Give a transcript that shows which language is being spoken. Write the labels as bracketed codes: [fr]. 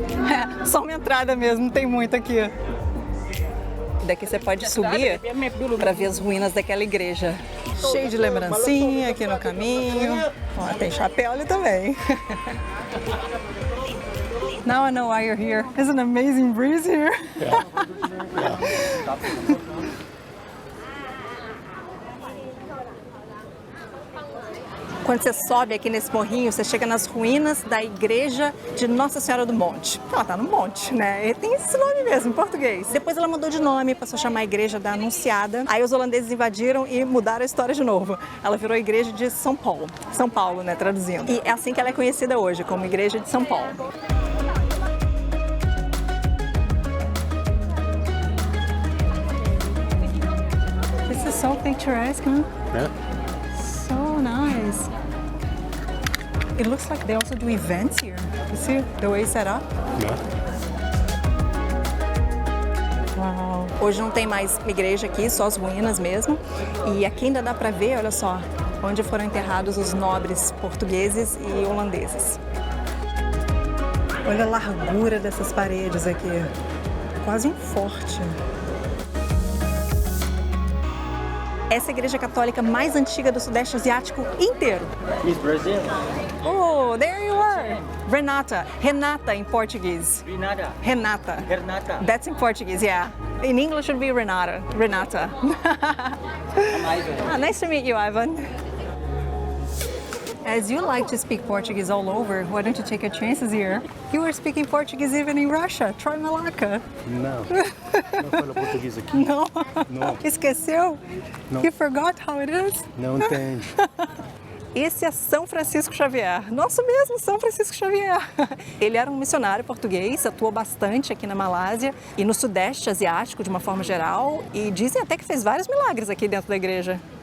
[pt] É, só uma entrada mesmo, não tem muito aqui. Daqui você pode subir para ver as ruínas daquela igreja. Cheio de lembrancinha aqui no caminho. Ó, tem chapéu ali também. [en] Now I know why you're here. There's an amazing breeze here. [pt] Quando você sobe aqui nesse morrinho, você chega nas ruínas da igreja de Nossa Senhora do Monte. Ela tá no monte, né? E tem esse nome mesmo, em português. Depois ela mudou de nome, passou a chamar a igreja da Anunciada. Aí os holandeses invadiram e mudaram a história de novo. Ela virou a igreja de São Paulo. São Paulo, né? Traduzindo. E é assim que ela é conhecida hoje, como igreja de São Paulo. [en] This is so picturesque, huh? Yeah. So nice. It looks like they also do events here. You see the way it's set up? Yeah. Uau. [pt] Hoje não tem mais igreja aqui, só as ruínas mesmo. E aqui ainda dá pra ver, olha só, onde foram enterrados os nobres portugueses e holandeses. Olha a largura dessas paredes aqui. Quase um forte. Essa é a igreja católica mais antiga do Sudeste Asiático inteiro. [en] Miss Brazil. Oh, there you are. Renata. Renata in Portuguese. Renata. Renata. Renata. That's in Portuguese, yeah. In English it would be Renata. Renata. I'm Ivan. Ah, nice to meet you, Ivan. As you like to speak Portuguese all over, why don't you take your chances here? You were speaking Portuguese even in Russia. Try Malacca. [pt] Não, não falo português aqui. Não? Não. Esqueceu? Não. [en] You forgot how it is? [pt] Não entende. Esse é São Francisco Xavier, nosso mesmo São Francisco Xavier. Ele era um missionário português, atuou bastante aqui na Malásia e no Sudeste Asiático de uma forma geral, e dizem até que fez vários milagres aqui dentro da igreja.